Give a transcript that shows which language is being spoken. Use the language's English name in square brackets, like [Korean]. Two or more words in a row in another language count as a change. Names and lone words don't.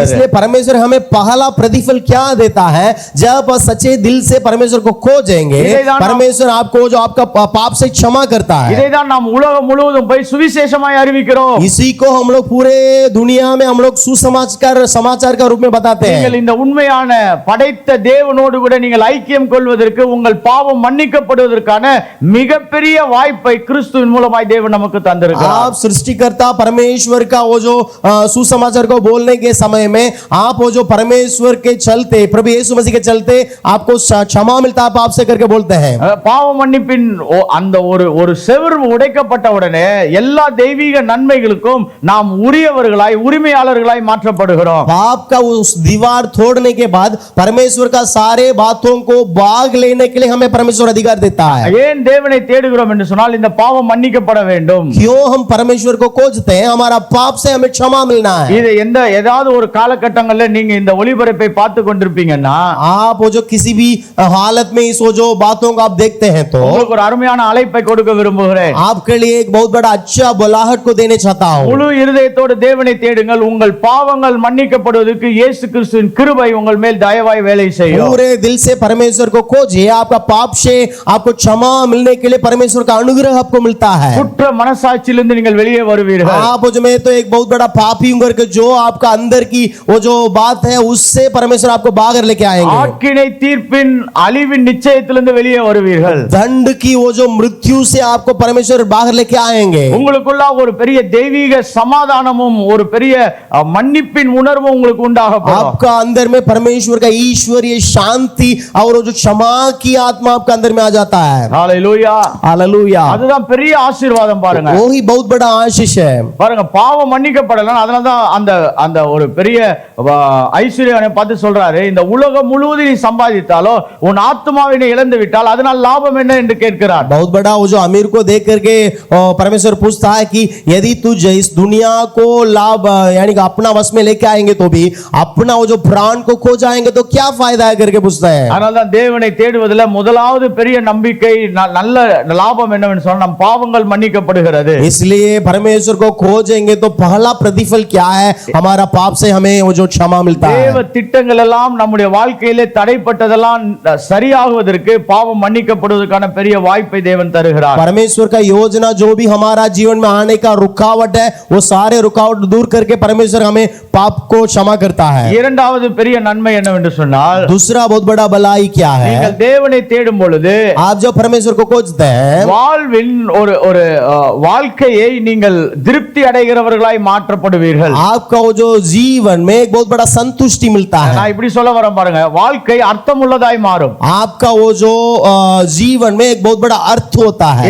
[Hindi] इसलिए परमेश्वर हमें पहला प्रतिफल क्या देता है, जब सच्चे दिल से परमेश्वर को खोजेंगे परमेश्वर आपको जो आपका पाप से क्षमा करता है. [Tamil] இதைதான் நாம் உலகம் முழுவதும் போய் சுவிசேஷமாய் அறிவிக்கிறோம். [Hindi] इसी को हम लोग पूरे दुनिया में हम लोग समाचार का रूप में बताते हैं. [Tamil] நீங்கள் இந்த உண்மையான படைத்த தேவனோடு கூட நீங்கள் ஐக்கியம் கொள்வதற்கு உங்கள் பாவம் மன்னிக்கப்படுவதற்கான மிகப்பெரிய வாய்ப்பை கிறிஸ்துவின் மூலமாய் தேவன் நமக்கு தந்திருக்கிறார். [Hindi] आप सृष्टिकर्ता परमेश्वर का वो जो सुसमाचार को बोलने के समय में आप वो जो परमेश्वर के चलते प्रभु यीशु मसीह के चलते आपको क्षमा मिलता है, पाप से करके बोलते हैं. [Tamil] பாவ மன்னிப்பின் அந்த ஒரு செவுரு உடைக்கப்பட்ட உடனே எல்லா தெய்வீக நன்மைகளுக்கும் நாம் உரியவர்களாய் உரிமையாளர்களாய் மாற்றப்படுகிறோம். [Hindi] पाप का उस दीवार तोड़ने के बाद परमेश्वर का सारे बातों को भाग लेने के लिए हमें परमेश्वर अधिकार देता है. [Tamil] ஏன் தேவனை தேடுகிறோம் என்று சொன்னால் இந்த பாவம் மன்னிக்கப்பட வேண்டும். [Hindi] क्यों हम परमेश्वर को खोजते हैं, हमारा पाप से हमें क्षमा मिलना है. [Tamil] இது ஏதாவது ஒரு காலகட்டங்கள்ல நீங்க இந்த ஒளிபரப்பை பார்த்து கொண்டிருப்பீங்கன்னா [Hindi] आप वो जो किसी भी हालत में इस वो जो बातों को आप देखते हैं तो [Tamil] உங்களுக்கு ஒரு அருமையான அழைப்பை கொடுக்க விரும்புகிறேன். [Hindi] आपके लिए एक बहुत बड़ा अच्छा बुलाहट को देने चाहता हूं. [Tamil] முழு இருதயத்தோடு தேவனை தேடுங்கள், உங்கள் பாவங்கள் மன்னிக்கப்படுவதற்கு இயேசு கிறிஸ்துவின் கிருபை உங்கள் மேல் தயவாய் வேலை செய்யும். [Hindi] पूरे दिल से परमेश्वर को खोजिए, आपका पाप से आपको क्षमा मिलने के लिए परमेश्वर का अनुग्रह आपको मिलता है. [Tamil] குற்ற மனசாட்சியிலிருந்து நீங்கள் வெளியே வருவீர்கள். [Hindi] आप जो मैं तो एक बहुत बड़ा पापी हूं करके जो आपका अंदर की वो जो बात है उससे परमेश्वर आपको बाहर लेके आएंगे. [Tamil] ஆக்கினை தீர்ப்பின் அழிவின் நிச்சயத்திலிருந்து வெளியே வருவீர்கள். [Hindi] दंड की वो जो मृत्यु से आपको परमेश्वर बाहर लेके आएंगे. [Tamil] உங்களுக்குள்ள ஒரு பெரிய தெய்வீக சமாதானமும் ஒரு பெரிய மன்னிப்பின் உணர்வும் உங்களுக்கு உண்டாகப்படும். [Hindi] आपका अंदर में परमेश्वर का ईश्वरीय शांति और वो जो क्षमा की आत्मा आपका अंदर में आ जाता है. [Tamil] ஹalleluya [Hindi] हालेलुया. [Tamil] அதுதான் பெரிய ஆசீர்வாதம் பாருங்க. [Hindi] वो ही बहुत बड़ा आशीष है. [Tamil] பாருங்க, பாவம் மன்னிக்கப்படலாம். அதனால தான் அந்த ஒரு பெரிய ஐஸ்வர்யனை பார்த்து சொல்றாரு, இந்த உலகம் முழுவதும் நீ சம்பாதித்தாலோ உன் ஆத்மாவை நீ இழந்து விட்டால் அதனால் லாபம் என்ன என்று கேட்கிறார். [Hindi] बहुत बड़ा वो जो अमीर को देख करके परमेश्वर पूछता है कि यदि तू इस दुनिया को लाभ यानी कि अपना वश में लेके आएंगे तो भी अपना वो जो प्राण को खो जाएंगे तो क्या फायदा है करके पूछता है. [Tamil] அதனால தான் தேவனை தேடுவதில் முதலாவது பெரிய நம்பிக்கை நல்ல லாபம் என்னவென்று சொன்னா நம் பாவங்கள் மன்னிக்கப்படுகிறது. [Hindi] इसलिए परमेश्वर को खोजेंगे तो पहला प्रतिफल क्या है, हमारा पाप से हमें वो जो क्षमा मिलता है. [Tamil] தேவ திட்டங்கள் எல்லாம் நம்முடைய வாழ்க்கையிலே தடைப்பட்டதெல்லாம் சரியாகுவதற்கு பாவம் மன்னிக்கப்படுவதற்கான பெரிய வாய்ப்பை தேவன் தருகிறார். [Hindi] परमेश्वर का योजना जो भी हमारा जीवन में आने का रुकावट है वो सारे रुकावट दूर करके परमेश्वर हमें पाप को क्षमा करता है. [Tamil] இரண்டாவது பெரிய நன்மை என்னவென்று சொன்னால் [Hindi] दूसरा बहुत बड़ा भलाई क्या है, [Tamil] நீங்கள் தேவனை தேடும் பொழுது [Hindi] आप जब परमेश्वर को खोजते हैं [Tamil] வாழ்வின் ஒரு வாழ்க்கையை நீங்கள் திருப்தி அடைகிறவர்களாய் மாற்றப்படுவீர்கள். [Hindi] आपका वो जो जीवन में एक बहुत बड़ा संतुष्टि मिलता है. [Tamil] நான் இப்படி சொல்ல வரேன் பாருங்க, வாழ்க்கை அர்த்தமுள்ளதாய் மாறும். [Hindi] आपका वो जो जीवन में एक बहुत बड़ा अर्थ होता है.